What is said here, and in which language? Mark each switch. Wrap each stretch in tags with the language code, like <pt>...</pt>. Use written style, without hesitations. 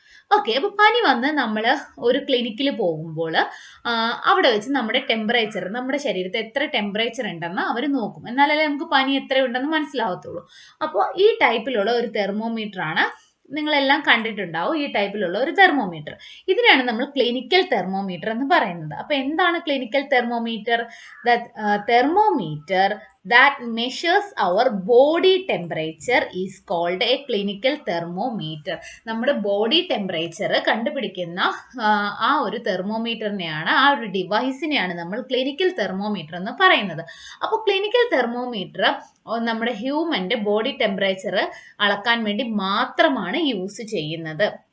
<ml>Okay, അപ്പോൾ പനി വന്ന് നമ്മൾ ഒരു ക്ലിനിക്കിൽ പോകുമ്പോൾ അവിടെ വെച്ച് നമ്മുടെ ടെമ്പറേച്ചർ, നമ്മുടെ ശരീരത്തിൽ എത്ര ടെമ്പറേച്ചർ ഉണ്ടെന്ന് അവർ നോക്കും. എന്നാലല്ലേ നമുക്ക് പനി എത്ര ഉണ്ടെന്ന് മനസ്സിലാവത്തുള്ളൂ. അപ്പോൾ ഈ ടൈപ്പിലുള്ള ഒരു തെർമോമീറ്റർ ആണ്, നിങ്ങളെല്ലാം കണ്ടിട്ടുണ്ടാവും ഈ ടൈപ്പിലുള്ള ഒരു തെർമോമീറ്റർ. ഇതിനാണ് നമ്മൾ ക്ലിനിക്കൽ തെർമോമീറ്റർ എന്ന് പറയുന്നത്. അപ്പോൾ എന്താണ് clinical thermometer?</ml> <en>Thermometer that measures our body temperature is called a clinical thermometer.</en> <ml>നമ്മുടെ ബോഡി ടെമ്പറേച്ചർ കണ്ടുപിടിക്കുന്ന ആ ഒരു തെർമോമീറ്ററിനെയാണ്, ആ ഒരു ഡിവൈസിനെയാണ് നമ്മൾ ക്ലിനിക്കൽ തെർമോമീറ്റർ എന്ന് പറയുന്നത്. അപ്പോൾ ക്ലിനിക്കൽ തെർമോമീറ്റർ നമ്മുടെ ഹ്യൂമന്റെ ബോഡി ടെമ്പറേച്ചർ അളക്കാൻ വേണ്ടി മാത്രമാണ് യൂസ് ചെയ്യുന്നത്.</ml>